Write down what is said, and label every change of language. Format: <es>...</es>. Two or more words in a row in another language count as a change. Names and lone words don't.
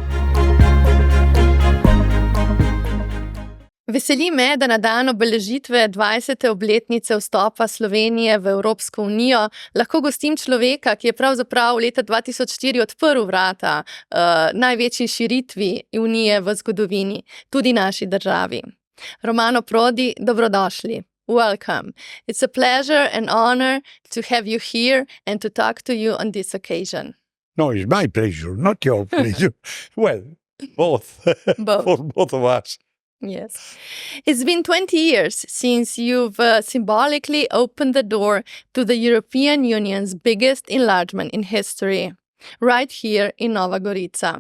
<sl>Veseli me, da na dan obeležitve 20. obletnice vstopa Slovenije v Evropsko unijo lahko gostim človeka, ki je pravzaprav leta 2004 odprl vrata največji širitvi unije v zgodovini, tudi naši državi. Romano Prodi, dobrodošli.</sl> <en>Welcome. It's a pleasure and honor to have you here and to talk to you on this occasion. No, it's my pleasure, not your pleasure. Well, both. For both of us. Yes. It's been 20 years since you've symbolically opened the door to the European Union's biggest enlargement in history, right here in Nova Gorica.</en>